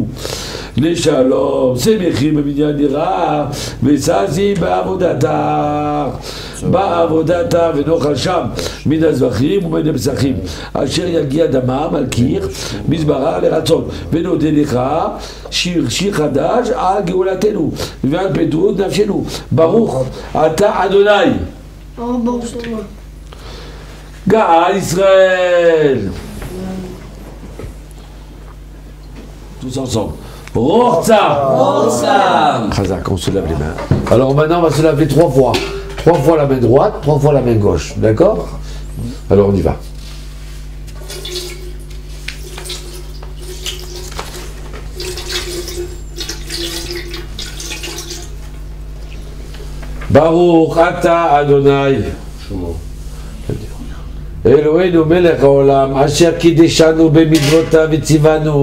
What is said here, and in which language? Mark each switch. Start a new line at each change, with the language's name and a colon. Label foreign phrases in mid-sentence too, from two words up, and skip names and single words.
Hebrew: לשלום, שמחים במניין דירה וששים בעבודתה ונאכל שם מן הזבחים ומן המסכים אשר יגיע דמם על קיר מזבחה לרצון ונודה לך שיר חדש על גאולתנו ועל פדות נפשנו. ברוך אתה אדוני גאל ישראל.
French: Tous ensemble. Rochza. Chazak, on se lave les mains. Alors maintenant, on va se laver 3 fois. 3 fois la main droite, 3 fois la main gauche. D'accord? Alors on y va.
Hebrew: ברוך אתה אדני. אלהינו מלך העולם אשר קדשנו במצותיו וצונו.